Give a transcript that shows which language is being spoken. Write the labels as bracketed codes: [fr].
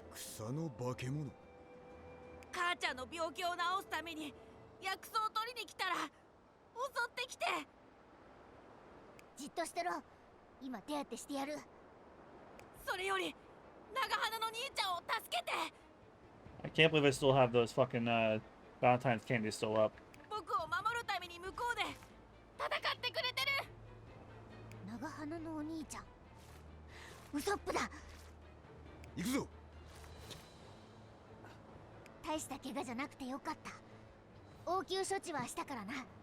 [ja] 草の化け物。母ちゃんの病気を治すために薬草を取りに来たら襲ってきて。じっとしてろ。今手当てしてやる。それより長鼻の兄ちゃんを助けて。 [en] I can't believe I still have those fucking Valentine's candies still up. [ja] 僕を守るために向こうで戦ってくれてる。長鼻のお兄ちゃん。ウソップだ。行くぞ。大した怪我じゃなくてよかった。応急処置はしたからな。